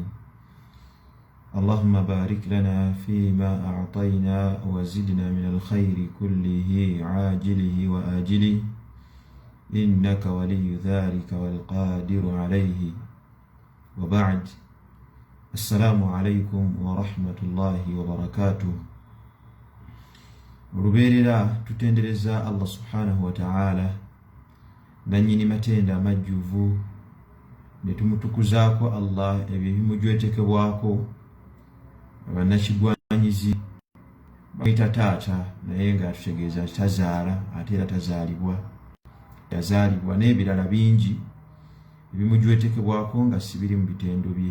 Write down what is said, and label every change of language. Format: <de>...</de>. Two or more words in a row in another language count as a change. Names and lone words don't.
<ar>اللهم بارك لنا فيما أعطينا وزدنا من الخير كله عاجله وآجله، إنك ولي ذلك والقادر عليه، وبعد. السلام عليكم ورحمة الله وبركاته.</ar> <lg>Olubeerera tutendereza Allah</lg> <ar>subhanahu wa ta'ala</ar> <lg>nanyini matenda amajjuvu, ne tumutukuzaako Allah ebyo ebimujwetekebwako. Abannakigwanyizi bayita taata naye nga tutegeeza tazaala ate era tazaalibwa, yazaalibwa, n'ebirala bingi ebimujwetekebwako nga sibiri mu bitendo bye.</lg>